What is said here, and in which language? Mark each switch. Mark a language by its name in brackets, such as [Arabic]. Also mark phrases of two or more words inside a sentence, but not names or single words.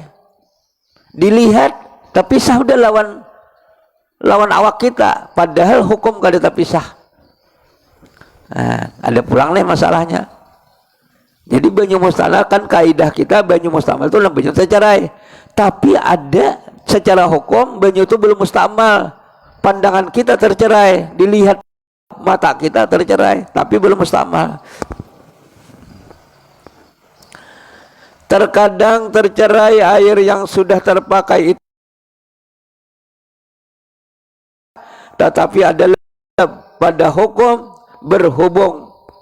[Banjar] Dilihat tapi sah udah lawan awak kita, padahal hukum kada terpisah. Nah, ada pulang nih masalahnya. Jadi banyu mustamal kan kaidah kita banyu mustamal itu banyu tercerai, tapi ada secara hukum banyu itu belum mustamal. [Indonesian] Pandangan kita tercerai, dilihat mata kita tercerai, tapi belum mustamal. Terkadang tercerai air yang sudah terpakai itu, tetapi adalah pada hukum berhubung.